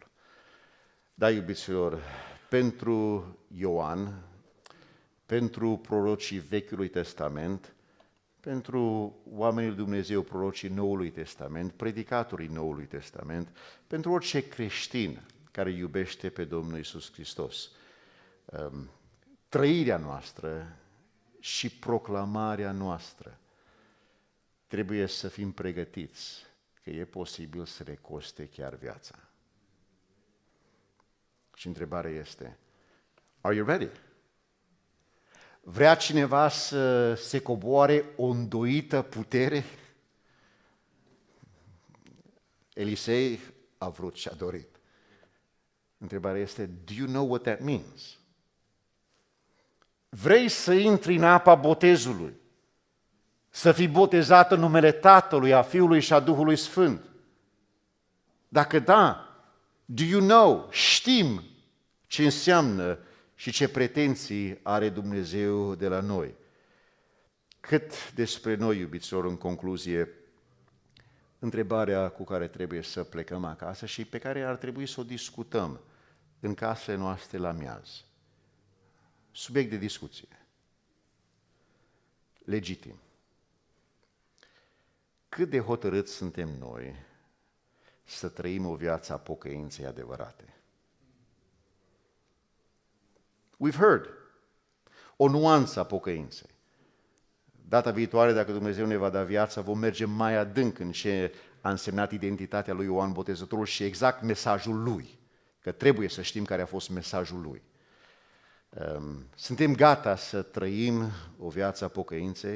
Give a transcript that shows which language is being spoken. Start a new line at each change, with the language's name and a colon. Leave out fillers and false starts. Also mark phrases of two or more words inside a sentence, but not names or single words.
Romanian: Da, iubiților, pentru Ioan, pentru prorocii Vechiului Testament, pentru oamenii lui Dumnezeu, prorocii Noului Testament, predicatorii Noului Testament, pentru orice creștin care iubește pe Domnul Iisus Hristos, trăirea noastră și proclamarea noastră trebuie să fim pregătiți că e posibil să le coste chiar viața. Și întrebarea este:
English: are you ready?
Romanian: Vrea cineva să se coboare o îndoită putere? Elisei a vrut și a dorit. Întrebarea este:
English: do you know what that means?
Romanian: Vrei să intri în apa botezului, să fii botezat în numele Tatălui, a Fiului și a Duhului Sfânt? Dacă da,
English: do you know,
Romanian: știm ce înseamnă și ce pretenții are Dumnezeu de la noi. Cât despre noi, iubiților, în concluzie, întrebarea cu care trebuie să plecăm acasă și pe care ar trebui să o discutăm în casele noastre la miaz. Subiect de discuție. Legitim. Cât de hotărâți suntem noi să trăim o viață a pocăinței adevărate?
English: We've heard
Romanian: o nuanță a pocăinței. Data viitoare, dacă Dumnezeu ne va da viața, vom merge mai adânc în ce a însemnat identitatea lui Ioan Botezătorul și exact mesajul lui, că trebuie să știm care a fost mesajul lui. Suntem gata să trăim o viață a pocăinței?